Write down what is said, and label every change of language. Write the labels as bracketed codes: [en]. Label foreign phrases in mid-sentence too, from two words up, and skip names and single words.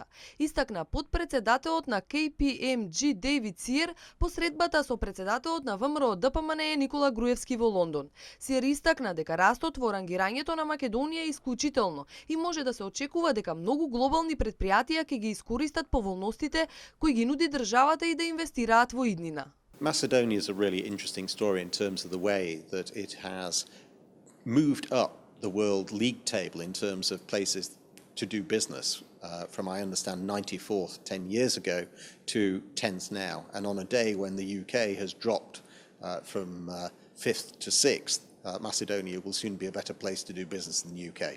[mk] Истакна потпредседателот на KPMG Дейвид Сиер по средбата со председателот на ВМРО ДПМНЕ Никола Груевски во Лондон. Сиер истакна дека растот во рангирањето на Македонија е исклучително и може да се очекува дека многу глобални претпријатија ќе ги искористат поволностите кои ги нуди државата и да инвестираат во иднина. [en] Macedonia is a really interesting story in terms of the way that it has moved up the world league table in terms of places to do business from, I understand, 94th 10 years ago to 10th now. And on a day when the UK has dropped from 5th to 6th, Macedonia will soon be a better place to do business than the UK.